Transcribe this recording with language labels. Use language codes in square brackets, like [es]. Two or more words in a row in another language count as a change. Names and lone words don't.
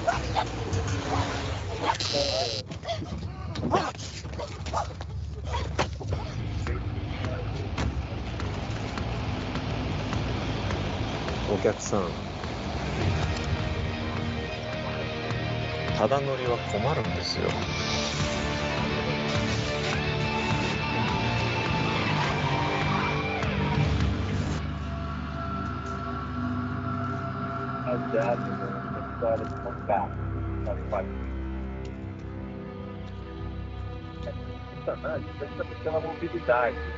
[ja] Okiaku-san, ただ乗りは困るんですよ。 [pt] Baseado na história de São Carlos, das famílias. É impressionante, principalmente pela mobilidade.